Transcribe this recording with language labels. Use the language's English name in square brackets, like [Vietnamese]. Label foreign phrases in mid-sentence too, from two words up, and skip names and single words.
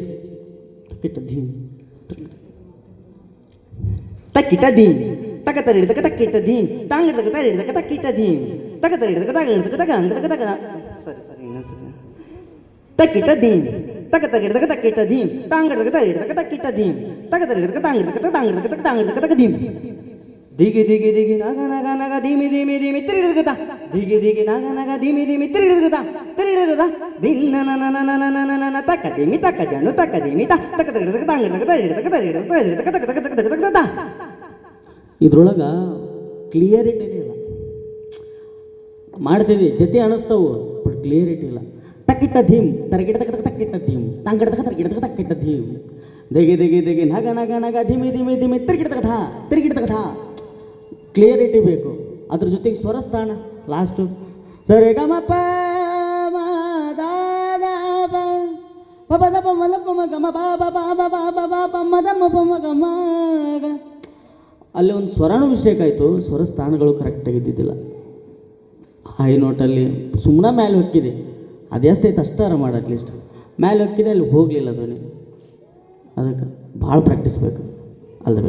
[Kannada] ತಕ್ಕಿಟ್ಟ ಧೀಮ್ ತಕ್ಕಿಟ್ಟ ಧೀಮ್ ತಕ ತರ ಹಿಡಿದಕ ತಕ್ಕಿಟ್ಟ ಧೀಮ್ ತಾಂಗಿಡ್ದಕ ತರ ಹಿಡಿದಕ ತಕ್ಕಿಟ್ಟ ಧೀಮ್ ತಕ ತರ ಹಿಡಿದಕ ತಾಗ ಹಿಡಿದಕ ತಕ ಅಂಗದಕ ತಕ ಸರಿ ಸರಿ ಇನ್ನೊಂದ್ಸತಿ. ತಕ್ಕಿಟ್ಟ ಧೀಮ್ ತಕ ತರ ಹಿಡಿದಕ ತಕ್ಕಿಟ್ಟ ಧೀಮ್ ತಾಂಗಿಡ್ದಕ ತರ ಹಿಡಿದಕ ತಕ್ಕಿಟ್ಟ ಧೀಮ್ ತಕ ತರ ಹಿಡಿದಕ ತಾಂಗಿಡ್ದಕ ತಾಂಗಿಡ್ದಕ ತಕ ತಾಂಗಿಡ್ದಕ ತಕ ಧೀಮ್ ದಿಗಿ ದಿಗಿ ದಿಗಿ ನಗ ನಗ ನಗ ಧೀಮಿ ಧೀಮಿ ಧೀಮಿ ತಿರುಗಿಡ್ದಕ ದಿಗಿ ದಿಗಿ ನಗ ನಗ ಧೀಮಿ ಧೀಮಿ ತಿರುಗಿಡ್ದಕ ತಿರುಗಿಡ್ದಕ ದಿನ್ನ ನನ ನನ ನನ ನನ ತಕ್ಕ ಧೀಮಿ ತಕ್ಕ ಜಣ್ಣು ತಕ್ಕ ಧೀಮಿ ತಕ ತರ ಹಿಡಿದಕ ತಾಂಗಿಡ್ದಕ ತರ ಹಿಡಿದಕ ತರ ಹಿಡಿದಕ ತರ ಹಿಡಿದಕ ತಕ ತಕ ತಕ ತಕ ತಕ. ಇದ್ರೊಳಗೆ ಕ್ಲಿಯರಿಟಿನೇ ಇಲ್ಲ. ಮಾಡ್ತೀವಿ ಜೊತೆ ಅನಿಸ್ತವು ಬಟ್ ಕ್ಲಿಯರಿಟಿ ಇಲ್ಲ. ತಕ್ಕಿಟ್ಟ ಧೀಮ್ ತರಗಿಡ್ದಕ ತಕ್ಕಿಟ್ಟ ಧೀಮ್ ತಾಂಗಿಡ್ದಕ ತರಗಿಡ್ದಕ ತಕ್ಕಿಟ್ಟ ಧೀಮ್ ದಿಗಿ ದಿಗಿ ದಿಗಿ ನಗ ನಗ ನಗ ಧಿಮಿ ಧಿಮಿ ಧಿಮಿ ತಿರುಗಿಡ್ದಕ ಧಾ ತಿರುಗಿಡ್ದಕ ಧಾ. ಕ್ಲಿಯರಿಟಿ ಬೇಕು. ಅದ್ರ ಜೊತೆಗೆ ಸ್ವರಸ್ಥಾನ ಲಾಸ್ಟು ಸರಿ ಗ ಮ ಪ ಮ ದ ದ ಪ ಪ ದ ಪ ಮ ಲ ಪ ಮ ಗ ಮ ಬ ಬ ಬ ಬ ಬ ಬ ಬ ಪ ಮ ದ ಮ ಪ ಮ ಗ ಮ ಗ. ಅಲ್ಲಿ ಒಂದು ಸ್ವರನೂ ಮಿಸ್ಟೇಕ್ ಆಯಿತು, ಸ್ವರಸ್ಥಾನಗಳು ಕರೆಕ್ಟಾಗಿ ಇದ್ದಿದ್ದಿಲ್ಲ. ಹೈ ನೋಟಲ್ಲಿ ಸುಮ್ಮನೆ ಮೇಲೆ ಹೊಕ್ಕಿದೆ, ಅದೆಷ್ಟೈತೆ ಅಷ್ಟಾರ ಮಾಡಿ ಅಟ್ಲೀಸ್ಟ್ ಮೇಲೆ ಹೊಕ್ಕಿದೆ, ಅಲ್ಲಿ ಹೋಗಲಿಲ್ಲ ಧ್ವನಿ. ಅದಕ್ಕೆ ಭಾಳ ಪ್ರಾಕ್ಟೀಸ್ ಬೇಕು. [English] all the best.